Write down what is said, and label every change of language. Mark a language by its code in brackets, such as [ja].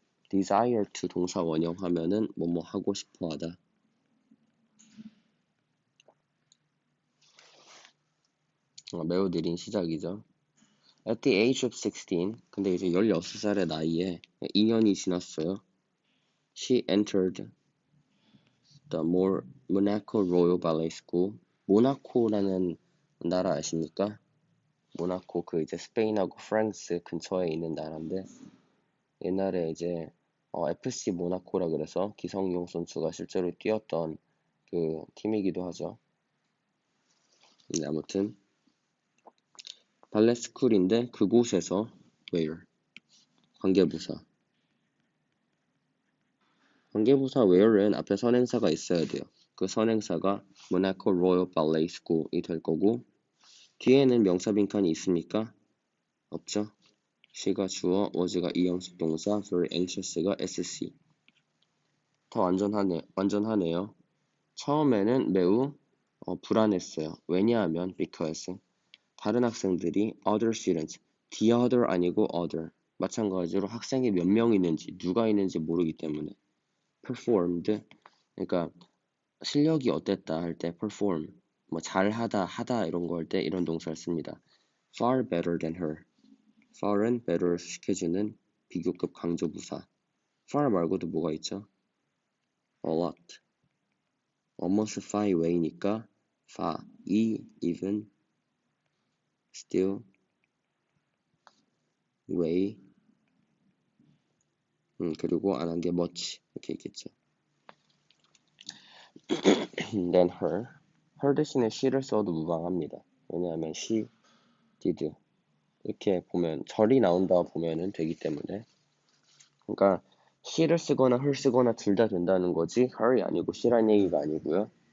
[ko] desire to 동사 원형하면은 뭐뭐 하고 싶어 하다. 매우 느린 시작이죠. [en] At the age of 16, [ko] 근데 이제 16살의 나이에 2년이 지났어요. [en] She entered the Monaco Royal Ballet School. [ko] 모나코라는 나라 아십니까? 모나코 그 이제 스페인하고 프랑스 근처에 있는 나라인데 옛날에 이제 FC 모나코라 그래서 기성용 선수가 실제로 뛰었던 그 팀이기도 하죠. 근데 아무튼 발레 스쿨인데 그곳에서 where 관계부사 where는 앞에 선행사가 있어야 돼요. 그 선행사가 모나코 로열 발레 스쿨이 될 거고 뒤에는 명사 빈칸이 있습니까? 없죠. she가 주어, was가 이형식 동사, very anxious가 SC. 더 완전하네요. 처음에는 매우 불안했어요. 왜냐하면 because 다른 학생들이 [en] other students, the other [ko] 아니고 other. 마찬가지로 학생이 몇 명 있는지 누가 있는지 모르기 때문에 performed, 그러니까 실력이 어땠다 할 때 perform, 뭐 잘하다, 하다 이런 거 할 때 이런 동사를 씁니다. [en] far better than her. [ko] far은 better를 수식해주는 비교급 강조부사. far 말고도 뭐가 있죠? [en] a lot. [ko] almost far away니까 far, even, still, way, 그리고 안 한 게 much 이렇게 있겠죠. then her 대신에 she를 써도 무방합니다. 왜냐하면 [en] she did [ko] 이렇게 보면 절이 나온다 보면은 되기 때문에, 그러니까 she를 쓰거나 her 쓰거나 둘 다 된다는 거지 her이 아니고 she란 얘기가 아니고요.